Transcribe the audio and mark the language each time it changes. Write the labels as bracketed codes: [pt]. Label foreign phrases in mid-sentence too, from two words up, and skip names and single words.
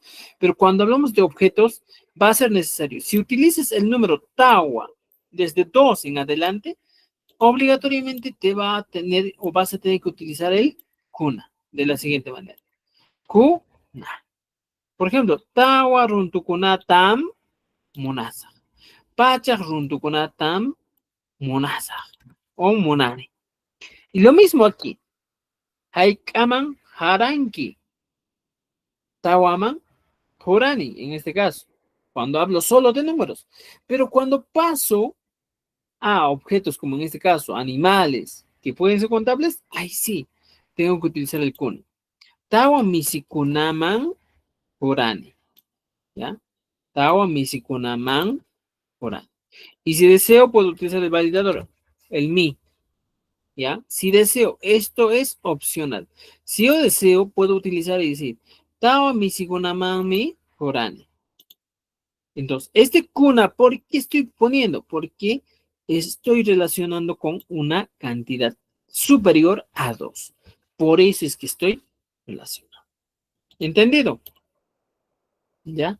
[es] Pero cuando hablamos de objetos, va a ser necesario. Si utilizas el número tawa desde 2 en adelante, obligatoriamente te va a tener o vas a tener que utilizar el kuna de la siguiente manera. Kuna. Por ejemplo, [qu] tawa runtukunatam munasa. Pachak runtukunatam munasa. O munani. [es] Y lo mismo aquí. [qu] Haikaman haranki. Tawaman horani, [es] en este caso. Cuando hablo solo de números. Pero cuando paso a objetos como en este caso, animales, que pueden ser contables, ahí sí, tengo que utilizar el kun. [qu] Tawa misikunaman horani. [es] ¿Ya? [qu] Tawa misikunaman horani. [es] Y si deseo, puedo utilizar el validador, el mi. ¿Ya? Si deseo, esto es opcional. Si yo deseo, puedo utilizar y decir, [qu] Tawa misikunaman mi horani. [es] Entonces, este kuna, ¿por qué estoy poniendo? Porque estoy relacionando con una cantidad superior a 2. Por eso es que estoy relacionando. ¿Entendido? ¿Ya?